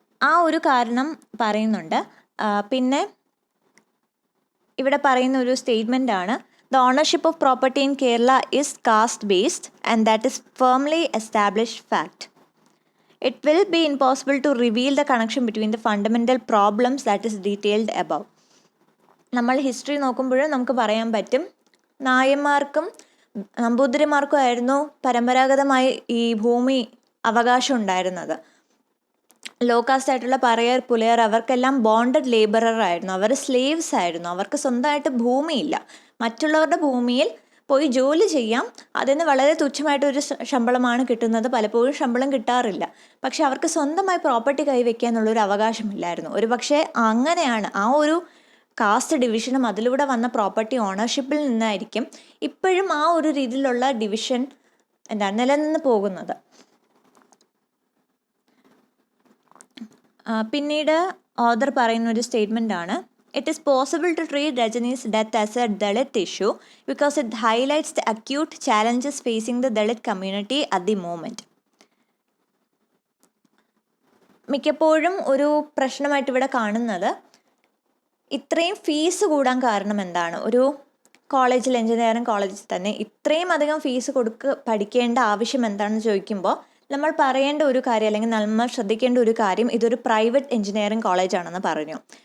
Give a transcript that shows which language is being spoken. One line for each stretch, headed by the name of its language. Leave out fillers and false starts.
Malayalam: ആ ഒരു കാരണം പറയുന്നുണ്ട്. പിന്നെ ഇവിടെ പറയുന്ന ഒരു സ്റ്റേറ്റ്മെൻ്റ് ആണ്,
English: The ownership of property in Kerala is caste based and that is firmly established fact. It will be impossible to reveal the connection between the fundamental problems that is detailed above.
Malayalam: നമ്മൾ history നോക്കുമ്പോഴും നമുക്ക് പറയാൻ പറ്റും, നായന്മാർക്കും നമ്പൂതിരിമാർക്കും ആയിരുന്നു പരമ്പരാഗതമായി ഈ ഭൂമി അവകാശം ഉണ്ടായിരുന്നത്. ലോ കാസ്റ്റ് ആയിട്ടുള്ള പറയർ, പുലയർ അവർക്കെല്ലാം ബോണ്ടഡ് ലേബറർ ആയിരുന്നു, അവർ സ്ലേവ്സ് ആയിരുന്നു. അവർക്ക് സ്വന്തമായിട്ട് ഭൂമിയില്ല, മറ്റുള്ളവരുടെ ഭൂമിയിൽ പോയി ജോലി ചെയ്യാം, അതിന് വളരെ തുച്ഛമായിട്ടൊരു ശമ്പളമാണ് കിട്ടുന്നത്, പലപ്പോഴും ശമ്പളം കിട്ടാറില്ല. പക്ഷെ അവർക്ക് സ്വന്തമായി പ്രോപ്പർട്ടി കൈവയ്ക്കാനുള്ളൊരു അവകാശമില്ലായിരുന്നു. ഒരു പക്ഷേ അങ്ങനെയാണ് ആ ഒരു കാസ്റ്റ് ഡിവിഷനും അതിലൂടെ വന്ന പ്രോപ്പർട്ടി ഓണർഷിപ്പിൽ നിന്നായിരിക്കും ഇപ്പോഴും ആ ഒരു രീതിയിലുള്ള ഡിവിഷൻ നിലനിന്ന് പോകുന്നത്. പിന്നീട് ഓഥർ പറയുന്ന ഒരു സ്റ്റേറ്റ്മെൻ്റ് ആണ്,
English: It is possible to treat Rajini's death as a Dalit issue because it highlights the acute challenges facing the Dalit community at the moment.
Malayalam: മിക്കപ്പോഴും ഒരു പ്രശ്നമായിട്ട് ഇവിടെ കാണുന്നത്, ഇത്രയും ഫീസ് കൂടാൻ കാരണം എന്താണ്? ഒരു കോളേജിൽ, എഞ്ചിനീയറിംഗ് കോളേജിൽ തന്നെ ഇത്രയും അധികം ഫീസ് പഠിക്കേണ്ട ആവശ്യം എന്താണെന്ന് ചോദിക്കുമ്പോൾ നമ്മൾ പറയേണ്ട ഒരു കാര്യം, അല്ലെങ്കിൽ നമ്മൾ ശ്രദ്ധിക്കേണ്ട ഒരു കാര്യം, ഇതൊരു പ്രൈവറ്റ് എഞ്ചിനീയറിംഗ് കോളേജാണെന്ന് പറഞ്ഞു.